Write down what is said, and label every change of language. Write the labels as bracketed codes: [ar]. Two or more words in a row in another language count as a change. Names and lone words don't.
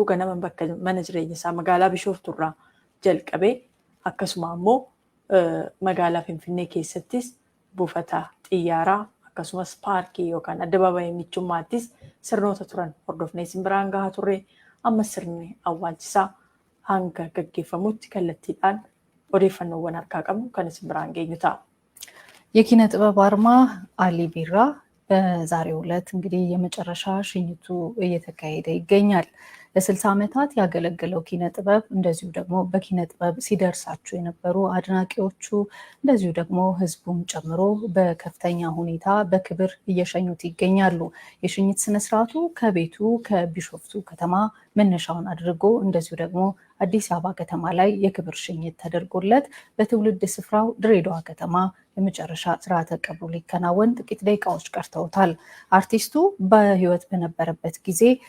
[om] Ganama bakka mana jireenya isaa magaalaa Bishooftuurraa jalqabee akkasuma ammoo magaalaa Finfinnee keessattis buufata xiyyaaraa akkasumas paarkii yookaan addabaabayii michummaattis sirnoota turan hordofnee simbiraan gahaa turre. Amma sirni awwaalchisaa hanga gaggeeffamutti kallattiidhaan odeeffannoowwan harkaa qabnu kan simbiraan geenyu ta'a. [am] የኪነ ጥበብ አርማ አሊ ቢራ በዛሬው ዕለት እንግዲህ የመጨረሻ ሽኝቱ እየተካሄደ ይገኛል። ለ60 ዓመታት ያገለገለው ኪነ ጥበብ እንደዚሁ ደግሞ በኪነ ጥበብ ሲደርሳቸው የነበሩ አድናቂዎቹ እንደዚሁ ደግሞ ህዝቡን ጨምሮ በከፍተኛ ሁኔታ በክብር እየሸኙት ይገኛሉ። የሽኝት ስነ ስርዓቱ ከቤቱ ከቢሾፍቱ ከተማ መነሻውን አድርጎ እንደዚሁ ደግሞ አዲስ አበባ ከተማ ላይ የክብር ሽኝት ተደርጎለት በትውልድ ስፍራው ድሬዳዋ ከተማ የመጨረሻ ስርዓተ ቀብሩ ሊከናወን ጥቂት ደቂቃዎች ቀርተውታል። አርቲስቱ በህይወት በነበረበት ጊዜ